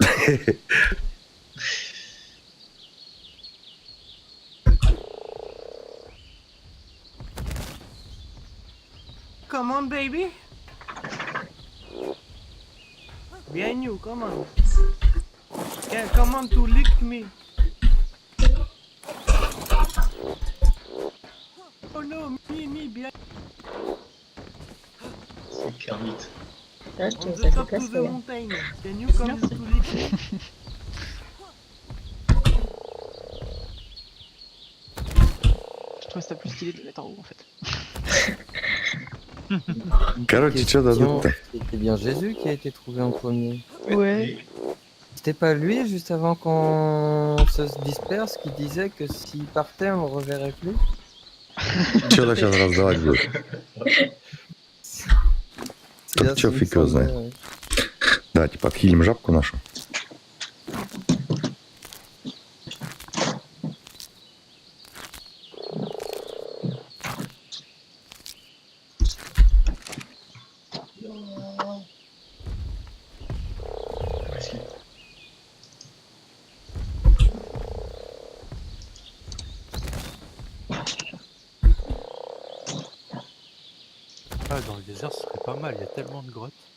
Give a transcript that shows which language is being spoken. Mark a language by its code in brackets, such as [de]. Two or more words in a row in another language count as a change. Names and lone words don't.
[en] Come on, baby. Behind you, come on. Yeah, come on to lick me. Oh no, me, behind. [fr] C'est Kermit. Là, je On te [en] the [fr] ça te [en] top place, to the Faya. mountain. Can you come to lick me? [fr] Je trouve ça plus stylé de le mettre en haut, en fait. [ru] Короче, что дадут-то? [fr] C'était bien Jésus qui a été trouvé en premier. Ouais. C'était pas lui, juste avant qu'on se disperse, qui disait que s'il partait, on le reverrait plus? [ru] Что-то сейчас раздавать будет. [fr] C'est là, [ru] чё, [fr] c'est- [ru] фиг его [fr] il me [ru] знает. [fr] semblait, ouais. [ru] Давайте подхилим жабку нашу. [fr] Merci. Ah, dans le désert, ce serait pas mal, il y a tellement de grottes.